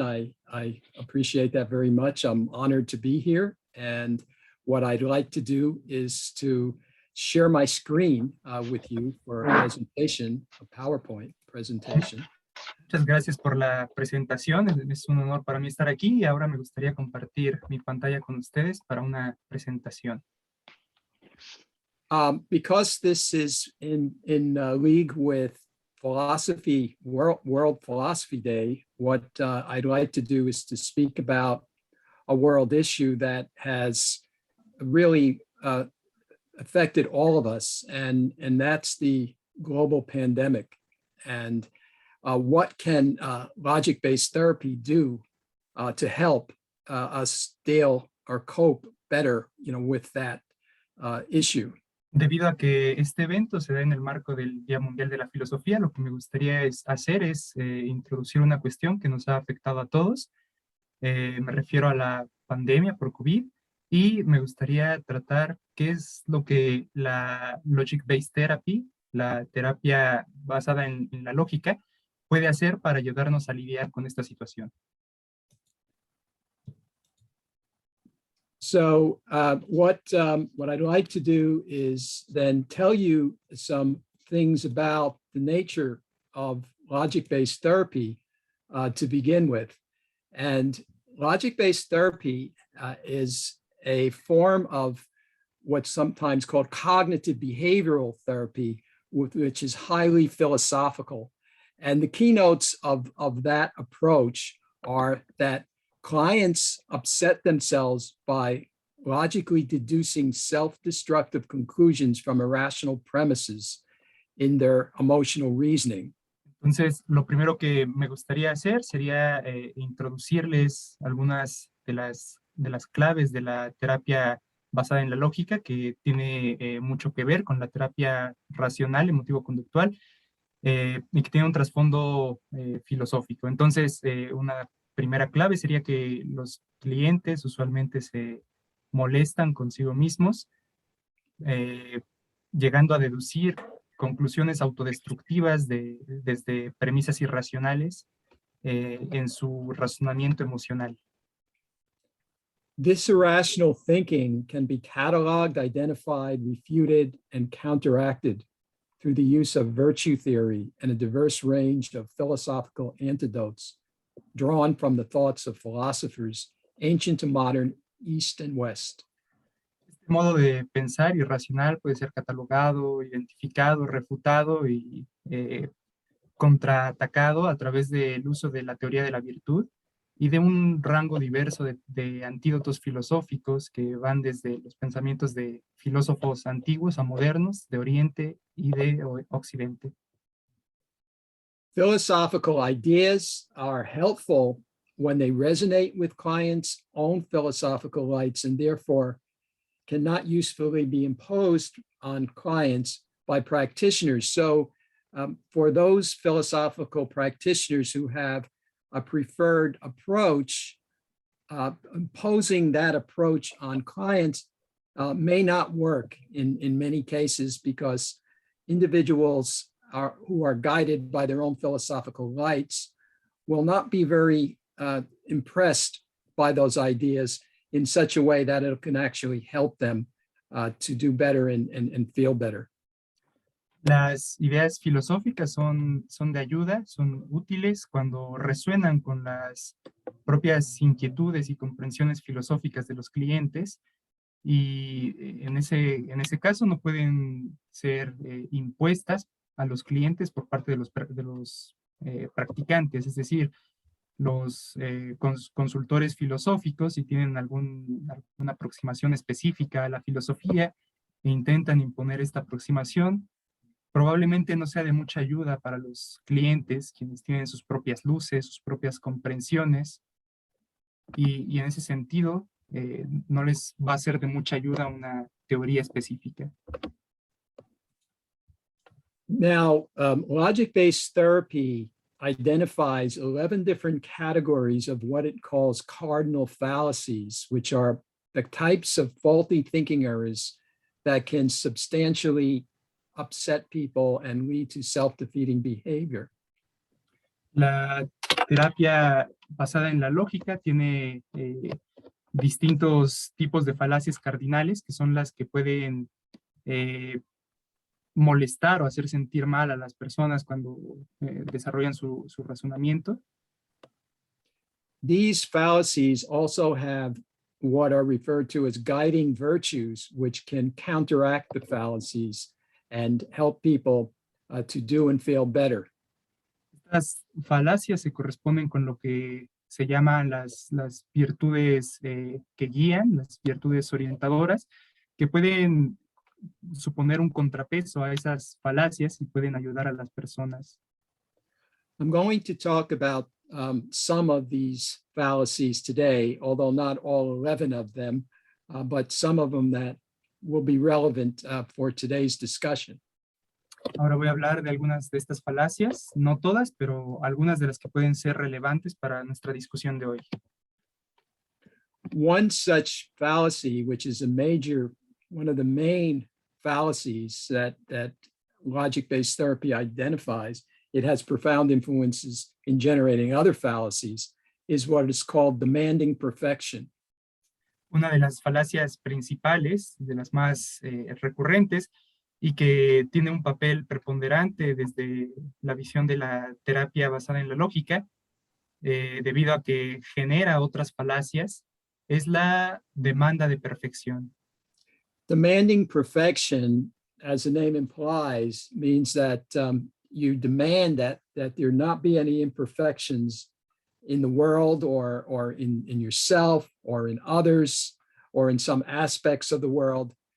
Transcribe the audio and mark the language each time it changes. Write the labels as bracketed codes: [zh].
[en] I appreciate that very much. I'm honored to be here. And what I'd like to do is to share my screen with you for a presentation, a PowerPoint presentation. [es] Muchas gracias por la presentación. Es un honor para mí estar aquí y ahora me gustaría compartir mi pantalla con ustedes para una presentación. [en] Because this is in league with philosophy, World Philosophy Day, what I'd like to do is to speak about a world issue that has really affected all of us, and that's the global pandemic. And what can logic-based therapy do to help us deal or cope better, with that issue? [es] Debido a que este evento se da en el marco del Día Mundial de la Filosofía, lo que me gustaría hacer es introducir una cuestión que nos ha afectado a todos. Me refiero a la pandemia por COVID y me gustaría tratar qué es lo que la Logic-Based Therapy, la terapia basada en la lógica, puede hacer para ayudarnos a lidiar con esta situación. [en] So what I'd like to do is then tell you some things about the nature of logic-based therapy to begin with. And logic-based therapy is a form of what's sometimes called cognitive behavioral therapy, which is highly philosophical. And the keynotes of that approach are that clients upset themselves by logically deducing self-destructive conclusions from irrational premises in their emotional reasoning. [es] Entonces, lo primero que me gustaría hacer sería introducirles algunas de las claves de la terapia basada en la lógica, que tiene mucho que ver con la terapia racional, emotivo-conductual, y que tiene un trasfondo filosófico. Entonces, una primera clave sería que los clientes usualmente se molestan consigo mismos, llegando a deducir conclusiones autodestructivas desde premisas irracionales en su razonamiento emocional. [en] This irrational thinking can be cataloged, identified, refuted, and counteracted through the use of virtue theory and a diverse range of philosophical antidotes drawn from the thoughts of philosophers, ancient and modern, East and West. [es] Este modo de pensar irracional puede ser catalogado, identificado, refutado y contraatacado a través del uso de la teoría de la virtud y de un rango diverso de antídotos filosóficos que van desde los pensamientos de filósofos antiguos a modernos, de Oriente y de Occidente. [en] Philosophical ideas are helpful when they resonate with clients' own philosophical lights and therefore cannot usefully be imposed on clients by practitioners. So for those philosophical practitioners who have a preferred approach, imposing that approach on clients may not work in many cases because individuals who are guided by their own philosophical lights will not be very impressed by those ideas in such a way that it can actually help them to do better and feel better. [es] Las ideas filosóficas son de ayuda, son útiles cuando resuenan con las propias inquietudes y comprensiones filosóficas de los clientes, y en ese caso no pueden ser impuestas a los clientes por parte de los practicantes, es decir, los consultores filosóficos, si tienen alguna aproximación específica a la filosofía e intentan imponer esta aproximación, probablemente no sea de mucha ayuda para los clientes, quienes tienen sus propias luces, sus propias comprensiones, y en ese sentido, no les va a ser de mucha ayuda una teoría específica. [en] Now, logic-based therapy identifies 11 different categories of what it calls cardinal fallacies, which are the types of faulty thinking errors that can substantially upset people and lead to self-defeating behavior. [es] La terapia basada en la lógica tiene distintos tipos de falacias cardinales, que son las que pueden molestar o hacer sentir mal a las personas cuando desarrollan su razonamiento. [en] These fallacies also have what are referred to as guiding virtues, which can counteract the fallacies and help people to do and feel better. [es] Estas falacias se corresponden con lo que se llaman las virtudes que guían, las virtudes orientadoras, que pueden suponer un contrapeso a esas falacias y pueden ayudar a las personas. [en] I'm going to talk about some of these fallacies today, although not all 11 of them, but some of them that will be relevant for today's discussion. [es] Ahora voy a hablar de algunas de estas falacias, no todas, pero algunas de las que pueden ser relevantes para nuestra discusión de hoy. [en] One such fallacy, which is one of the main fallacies that logic-based therapy identifies, it has profound influences in generating other fallacies, is what is called demanding perfection. [es] Una de las falacias principales, de las más recurrentes, y que tiene un papel preponderante desde la visión de la terapia basada en la lógica, debido a que genera otras falacias, es la demanda de perfección. [en] Demanding perfection, as the name implies, means that you demand that there not be any imperfections in the world or in yourself or in others or in some aspects of the world.